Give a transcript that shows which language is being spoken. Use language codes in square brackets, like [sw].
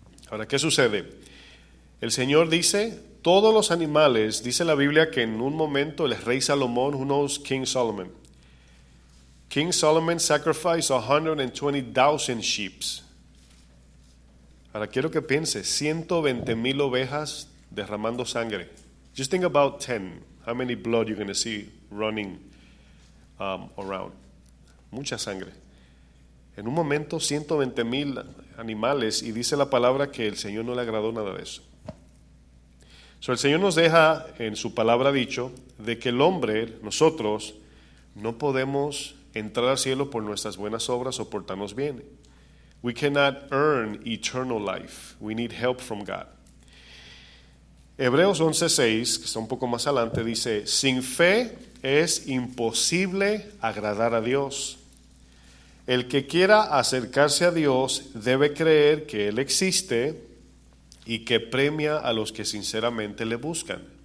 [es] Ahora, ¿qué sucede? El Señor dice, todos los animales, dice la Biblia que en un momento el rey Salomón, [en] who knows King Solomon? King Solomon sacrificed 120,000 sheep. [es] Ahora quiero que piense, 120,000 ovejas derramando sangre. [en] Just think about 10. How many blood you're going to see running around? [es] Mucha sangre. En un momento 120,000 animales, y dice la palabra que el Señor no le agradó nada de eso. El Señor nos deja en su palabra dicho de que el hombre, nosotros, no podemos entrar al cielo por nuestras buenas obras o portarnos bien. [en] We cannot earn eternal life. We need help from God. [es] Hebreos 11:6, que está un poco más adelante, dice, sin fe es imposible agradar a Dios. El que quiera acercarse a Dios debe creer que Él existe y que premia a los que sinceramente le buscan.